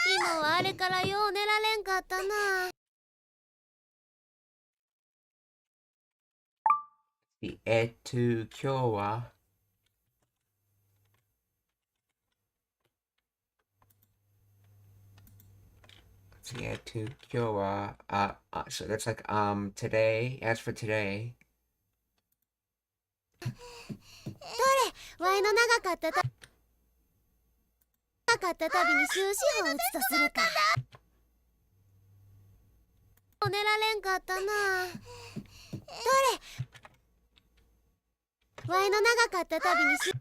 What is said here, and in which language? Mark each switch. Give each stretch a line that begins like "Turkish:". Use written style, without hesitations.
Japanese: 昨日はあれからよう寝られんかったな。今日は今日は
English: so that's like today. As for today,
Japanese: どれ、わいの長かった旅に終止符を打つとするか。寝られんかったな。どれ、わいの長かった旅に